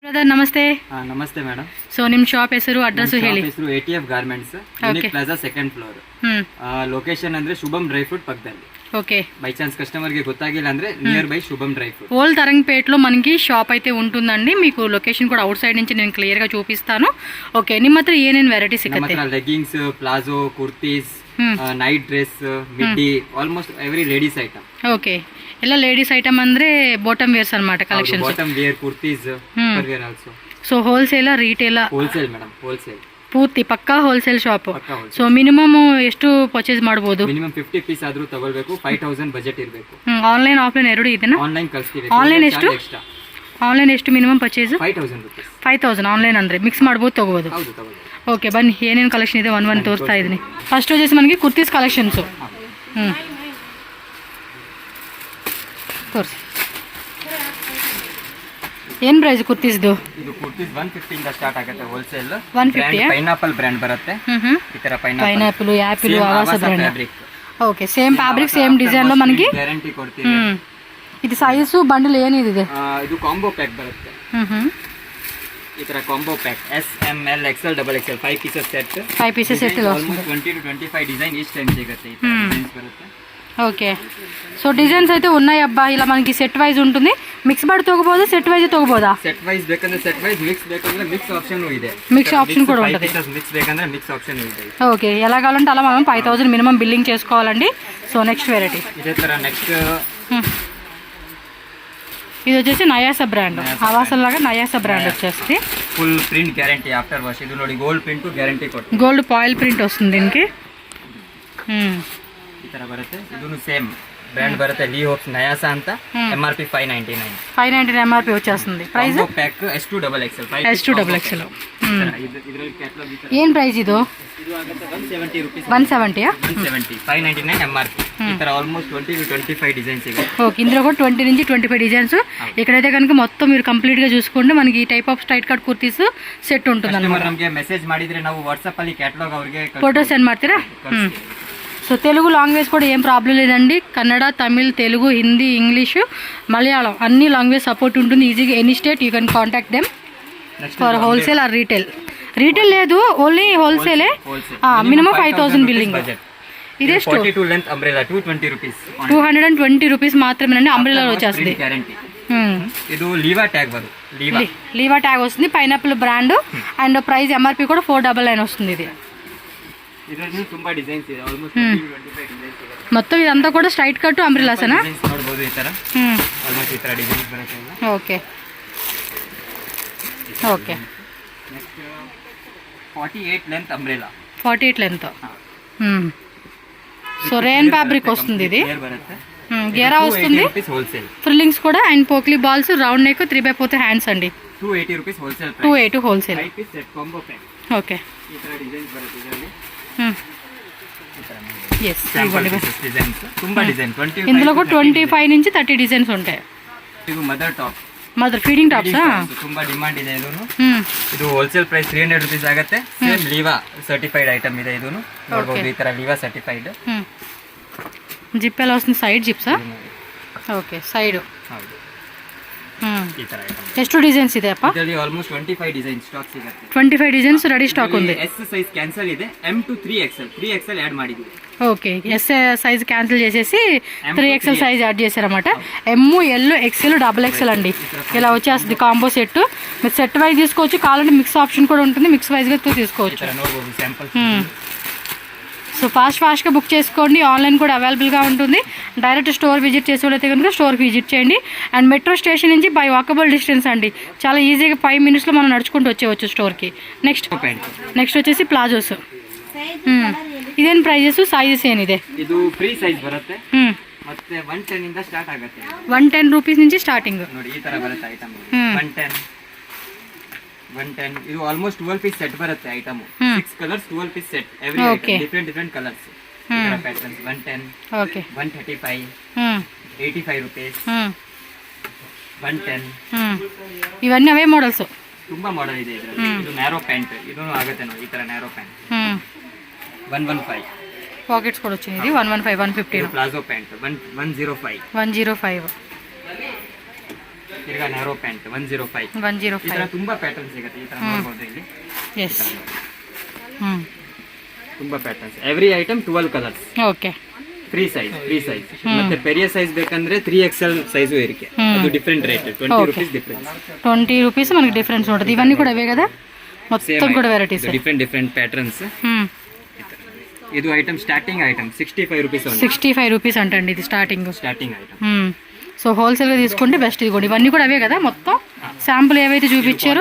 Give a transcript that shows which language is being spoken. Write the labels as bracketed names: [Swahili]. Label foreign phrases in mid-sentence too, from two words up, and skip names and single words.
[Kannada] ಬ್ರದರ್ ನಮಸ್ತೆ. ನಮಸ್ತೆ ಮೇಡಮ್. ಸೊ ನಿಮ್ಮ ಶಾಪ್ ಹೆಸರು ಅಡ್ರೆಸ್ ಹೇಳಿ. ಹೆಸರು ATF ಗಾರ್ಮೆಂಟ್ಸ್, ಯೂನಿಕ್ ಪ್ಲಾಜಾ [English] second floor. [Kannada] ಲೊಕೇಶನ್ ಅಂದ್ರೆ ಶುಭಂ డ్రై ఫ్రూట్ పక్కದಲ್ಲಿ. [Telugu] ఓకే. [English] by chance customer [Telugu] కి గుర్తాగిల్ల అంటే [English] near by [Telugu] శుభం డ్రై ఫ్రూట్. ఓల్డ్ తరంగపేటలో మనకి షాప్ అయితే ఉంటుందండి. మీకు లొకేషన్ కూడా అవుట్ సైడ్ నుంచి నేను క్లియర్ గా చూపిస్తాను. ఓకే, [Kannada] ನಿಮ್ಮ ಹತ್ರ ಏನೇನು ವೆರೈಟಿ ಸಿಗುತ್ತೆ? ನಮ್ಮ ಹತ್ರ ಲೆಗ್ಗಿಂಗ್ಸ್, ಪ್ಲಾಜೋ, ಕುರ್ತೀಸ್, [English] night dress, [Kannada] ಮಿಡ್ಡಿ, [English] almost every ladies item. [Kannada] ಓಕೆ, ಎಲ್ಲ [English] ladies item [Kannada] ಅಂದ್ರೆ [English] bottom wears [Kannada] ಅన్నమాట ಕಲೆಕ್ಷನ್ಸ್. [English] bottom wear, kurtis, upper wear also. so wholesale retail? wholesale madam, wholesale. [Kannada] ಪೂರ್ತಿ ಪಕ್ಕಾ [English] wholesale shop. [Kannada] ಸೊ ಮಿನಿಮಮ್ ಎಷ್ಟು ಪರ್ಚೇಸ್ ಮಾಡಬಹುದು? ಮಿನಿಮಮ್ 50 ಪೀಸ್ ಆದ್ರೂ ತಗೊಳ್ಬೇಕು. 5000 ಬಜೆಟ್ ಇರಬೇಕು. [English] online offline [Kannada] ಎರಡು ಇದೆನಾ? ಆನ್ಲೈನ್ ಕಳಿಸ್ತೀವಿ. ಆನ್ಲೈನ್ ಎಷ್ಟು? ಆನ್ಲೈನ್ ಎಷ್ಟು [English] minimum purchase? [Kannada] 5000 ರೂಪಾಯಿ. 5000 ಆನ್ಲೈನ್ ಅಂದ್ರೆ ಮಿಕ್ಸ್ ಮಾಡ್ಬೋದು, ತಗೋಬಹುದು. ಹೌದು, ತಗೊಳ್ಳಿ. ಓಕೆ, ಬನ್ನಿ ಏನೇನು ಕಲೆಕ್ಷನ್ ಇದೆ ಒನ್ ತೋರಿಸ್ತಾ ಇದ್ದೀನಿ. ಫಸ್ಟ್ [Telugu] వచ్చేసి మనకి [English] kurtis collections. [Kannada] ತೋರಿಸಿ. ಏನು ಪ್ರೈಸ್ ಕುರ್ತೀಸ್ದು? ಇದು ಕುರ್ತೀಸ್ 150 ಇಂದ ಸ್ಟಾರ್ಟ್ ಆಗುತ್ತೆ ಹೋಲ್ಸೇಲ್. 150. ಪೈನಾಪಲ್ ಬ್ರ್ಯಾಂಡ್ ಬರುತ್ತೆ. ಈ ತರ ಪೈನಾಪಲ್, ಆಪಲ್, ಆವಾಸ ಬ್ರ್ಯಾಂಡ್. ಓಕೆ, [English] same fabric same design [Telugu] లో మనకి [Kannada] ಗ್ಯಾರಂಟಿ ಕೊಡ್ತೀವಿ. ಇದು [English] size bundle [Kannada] ಏನಿದೆ? ಇದು [English] combo pack [Kannada] ಬರುತ್ತೆ. ಈ ತರ [English] combo pack [Kannada] S M L XL XXL 5 [English] pieces set. [Kannada] 5 [English] pieces set almost [Kannada] 20 to 25 [English] design each time [Kannada] ಸಿಗುತ್ತೆ. ಈ ತರ ಡಿಸೈನ್ಸ್ ಬರುತ್ತೆ. [Telugu] ఓకే, సో డిజైన్స్ అయితే ఉన్నాయి అబ్బా. ఇలా మనకి [English] set wise [Telugu] ఉంటుంది. మిక్స్ బడ్ తోగబోదా, [English] set wise [Telugu] తోగబోదా? [English] set wise [Kannada] ಬೇಕಂದ್ರೆ [English] set wise, [Kannada] మిక్స్ ಬೇಕಂದ್ರೆ [English] mix option [Kannada] ಇದೆ. [English] mix option [Telugu] కూడా ఉంటుంది. [Kannada] మిక్స్ ಬೇಕಂದ್ರೆ [English] mix option [Kannada] ಇದೆ. [Telugu] ఓకే, ఎలా కావాలంటే అలా మనం 5000 మినిమం బిల్లింగ్ చేసుకోవాలండి. [English] so next variety [Telugu] ఇదే ತರ నెక్స్ట్ ఇది వచ్చేసి నయాస బ్రాండ్. ఆవాసల్ లాగా నయాస బ్రాండ్ వచ్చేసి [English] full print guarantee after wash. [Kannada] ఇది ನೋಡಿ ಗೋಲ್ಡ್ ಪ್ರಿಂಟ್ ಗ್ಯಾರಂಟಿ ಕೊಡ್ತೀವಿ. [English] gold foil print [Telugu] వస్తుంది దీనికి. [Kannada] ಈ ತರ ಬರುತ್ತೆ. ಇದನ್ನು ಸೇಮ್ ಬ್ರ್ಯಾಂಡ್ ಬರುತ್ತೆ, ಲೀ ಹೋಪ್ಸ್ ನಯಾಸ ಅಂತ. MRP 599 [Telugu] MRP వచ్చేస్తుంది. ప్రైస్ [Kannada] ಪ್ಯಾಕ್ S2 XXL. ಇದರಲ್ಲಿ ಕ್ಯಾಟಲಾಗ್ ಏನು ಪ್ರೈಸ್ ಇದು? ಇದು ಆಗುತ್ತೆ 170 ರೂಪಾಯಿ. 170 599 MRP. ಈ ತರ ಆಲ್ಮೋಸ್ಟ್ 20 to 25 డిజైన్స్ ಇದೆ. [Telugu] ఓకే, ఇందులో కూడా 20 నుంచి 25 డిజైన్స్. ఇక్కడైతే కనుక మొత్తం మీరు కంప్లీట్ గా చూసుకుంటే మనకి ఈ [English] type of straight cut kurtis set [Telugu] ఉంటుంది అన్నమాట. [Kannada] ನಮಗೆ ಮೆಸೇಜ್ ಮಾಡಿದ್ರೆ ನಾವು ವಾಟ್ಸ್ಆಪ್ ಅಲ್ಲಿ ಕ್ಯಾಟಲಾಗ್ ಅವರಿಗೆ [English] photo send [Telugu] ಮಾಡ್ತೀರಾ? సో తెలుగు లాంగ్వేజ్ కూడా ఏం ప్రాబ్లం లేదండి. కన్నడ, తమిళ్, తెలుగు, హిందీ, ఇంగ్లీషు, మలయాళం అన్ని [English] language support [Telugu] ఉంటుంది. [English] easily any state you can contact them for wholesale or retail. [Telugu] రీటైల్ లేదు, [English] only wholesale. [Telugu] మినిమం 5000 బిల్లింగ్. ఇదే 42 [English] length umbrella [Telugu] 220 రూపీస్. 220 రూపీస్ మాత్రమేనండి. అంబ్రెలా వచ్చేస్తుంది. ఇది లీవా ట్యాగ్ వరు. లీవా ట్యాగ్ వస్తుంది. [English] pineapple brand and price MRP [Telugu] కూడా 499 వస్తుంది. ఇది [Kannada] ಇದರಲ್ಲಿ ತುಂಬಾ ಡಿಸೈನ್ಸ್ ಇದೆ. ಆಲ್ಮೋಸ್ಟ್ 25 ಡಿಸೈನ್ಸ್ ಇದೆ. [Telugu] మొత్తం ఇదంతా కూడా [English] straight cut [Telugu] అంబ్రెలాసేనా? [Kannada] ನೋಡಬಹುದು ಈ ತರ. ಆಲ್ಮೋಸ್ಟ್ ಈ ತರ ಡಿಸೈನ್ಸ್ ಬರುತ್ತೆ. [Telugu] ఓకే, ఓకే. నెక్స్ట్ 48 [English] length umbrella. [Telugu] 48 లెంత్. సో [English] rayon fabric [Telugu] వస్తుంది. ఇది గేరా వస్తుంది. ఫ్రిల్లింగ్స్ కూడా అండ్ పోక్లీ బాల్స్, [English] round neck, [Telugu] 3/4 హ్యాండ్స్ అండి. 280 [English] rupees wholesale. [Telugu] 280 హోల్సేల్. 5 [English] piece set combo pack. [Telugu] ఓకే, [Kannada] ಈ ತರ ಡಿಸೈನ್ಸ್ ಬರುತ್ತೆ ಇದರಲ್ಲಿ. [English] yes, [Kannada] ಡಿಸೈನ್ಸ್ ತುಂಬಾ ಡಿಸೈನ್. 25 [Telugu] ఇందులో కూడా 25 నుంచి 30 డిజైన్స్ ఉంటాయి. [Kannada] ಇದು [English] mother top, mother feeding tops. [Kannada] ತುಂಬಾ ಡಿಮಾಂಡ್ ಇದೆ ಇದನ್ನು. ಇದು [English] wholesale price [Kannada] 300 ರೂಪೀಸ್ ಆಗುತ್ತೆ. ಸೇಮ್ ಲೀವಾ [English] certified item [Kannada] ಇದೆ. ಇದನ್ನು ನೋಡಬಹುದು. ಈ ತರ ಲೀವಾ ಸರ್ಟಿಫೈಡ್. ಜಿಪ್ ಎಲ್ಲ ವస్తుంది. ಸೈಡ್ ಜಿಪ್ಸಾ? ಓಕೆ, ಸೈಡ್. ಹೌದು, ಈ ತರ ಐಟಮ್. ಎಷ್ಟು ಡಿಸೈನ್ಸ್ ಇದೆ ಅಪ್ಪ? ಇದರಲ್ಲಿ ಆಲ್ಮೋಸ್ಟ್ 25 ಡಿಸೈನ್ ಸ್ಟಾಕ್ ಸಿಗುತ್ತೆ. 25 [English] designs ready stock [Kannada] ఉంది. [English] S size cancel [Kannada] ಇದೆ. M to 3XL యాడ్ ಮಾಡಿದ್ದೀವಿ. [Telugu] ఓకే, ఎస్ సైజ్ క్యాన్సిల్ చేసేసి 3XL సైజ్ యాడ్ చేశారన్నమాట. M, L, XL, XXL అండి. ఇలా వచ్చేస్తుంది [English] combo set. [Telugu] మీరు సెట్ వైజ్ తీసుకోవచ్చు, కావాలంటే [English] mix option [Telugu] కూడా ఉంటుంది. మిక్స్ వైజ్గా తీసుకోవచ్చు. సో ఫాస్ట్గా బుక్ చేసుకోండి. ఆన్లైన్ కూడా అవైలబుల్గా ఉంటుంది. [English] direct store visit [Telugu] చేసేవాళ్ళైతే కనుక స్టోర్కి విజిట్ చేయండి. అండ్ మెట్రో స్టేషన్ నుంచి [English] by walkable distance [Telugu] అండి. చాలా ఈజీగా 5 మినిట్స్లో మనం నడుచుకుంటూ వచ్చేవచ్చు స్టోర్కి. నెక్స్ట్ వచ్చేసి ప్లాజోస్. [Kannada] ಇದೇನು ಪ್ರೈಸಸ್, ಸೈಜಸ್ ಏನಿದೆ? ಇದು [English] free size [Kannada] ಬರುತ್ತೆ. ಮತ್ತೆ 110 ಇಂದ ಸ್ಟಾರ್ಟ್ ಆಗುತ್ತೆ. 110 ರೂಪೀಸ್ నుంచి ಸ್ಟಾರ್ಟಿಂಗ್. ನೋಡಿ ಈ ತರ ಬರುತ್ತೆ ಐಟಮ್. 110 ಇದು ಆಲ್ಮೋಸ್ಟ್ 12 ಪೀಸ್ ಸೆಟ್ ಬರುತ್ತೆ ಐಟಮ್. 6 ಕಲರ್ಸ್ 12 ಪೀಸ್ ಸೆಟ್. ಎವ್ರಿ ಐಟಮ್ ಡಿಫರೆಂಟ್ ಕಲರ್ಸ್. ಈ ತರ ಪ್ಯಾಟರ್ನ್ಸ್. 110. ಓಕೆ, 135. 85 ರೂಪೀಸ್. 110. ಇವన్నీ ಅವೇ ಮಾಡೆಲ್ಸ್. ತುಂಬಾ ಮಾಡೆಲ್ ಇದೆ ಇದರಲ್ಲಿ. ಇದು ನ್ಯಾರೋ ಪ್ಯಾಂಟ್. ಇದು ಆಗುತ್ತೆ ನೋಡಿ ಈ ತರ ನ್ಯಾರೋ ಪ್ಯಾಂಟ್. 115. [Telugu] పాకెట్స్ కూడా వచ్చింది. ఇది 115, 150. ప్లాజో ప్యాంట్ 105. [Kannada] ತಿರ್ಗಾ ನ್ಯಾರೋ ಪ್ಯಾಂಟ್ 105 ಈ 105 ತರ ತುಂಬಾ ಪ್ಯಾಟರ್ನ್ ಸಿಗುತ್ತೆ ಈ ತರ ನೋಡಬಹುದು ಇಲ್ಲಿ ಎಸ್ ತುಂಬಾ ಪ್ಯಾಟರ್ನ್ಸ್ [English] every item [Kannada] 12 ಕಲರ್ಸ್ ಓಕೆ ಫ್ರೀ ಸೈಜ್ ಮತ್ತೆ ಪೆರಿಯ ಸೈಜ್ ಬೇಕಂದ್ರೆ 3XL ಸೈಜು ಇರುತ್ತೆ ಅದು [English] different rate [Kannada] 20 [English] rupees difference [Telugu] 20 రూపీస్ మనకి డిఫరెన్స్ ఉంటుంది ఇవన్నీ కూడా అవే కదా మొత్తం కూడా వెరైటీస్ [English] different patterns [Kannada] ಇದು ಐಟಮ್ [English] starting item [Kannada] 65 ರೂಪೀಸ್ [Telugu] 65 రూపీస్ అంటండి ఇది స్టార్టింగ్ ఐటమ్ సో హోల్సేల్ గా తీసుకుంటే బెస్ట్ ఇదిగోండి ఇవన్నీ కూడా అవే కదా మొత్తం శాంపుల్ ఏవైతే చూపించారో